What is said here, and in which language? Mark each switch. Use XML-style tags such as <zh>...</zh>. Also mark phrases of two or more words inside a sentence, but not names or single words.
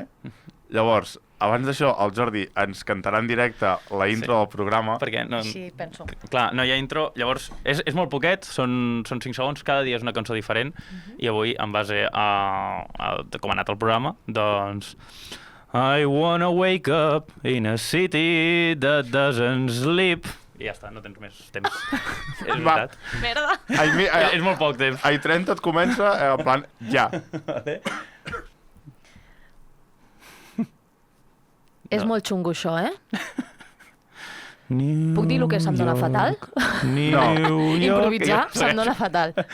<ca>Llavors, abans d'això, el Jordi ens cantarà en directe la intro del programa. Perquè no... Sí, penso. Clar, no hi ha intro, llavors és molt poquet, són 5 segons, cada dia és una cançó diferent, i avui, en base a com ha anat el programa, doncs...</ca> <en>I wanna wake up in a city that doesn't sleep.</en> <ca>I ja està, no tens més temps. És veritat. Merda. És molt poc temps. Ai 30 et comença, en plan, ja. És molt xungo, això, eh? Puc dir el que se'm dona fatal? Improvisar se'm dona fatal.</ca>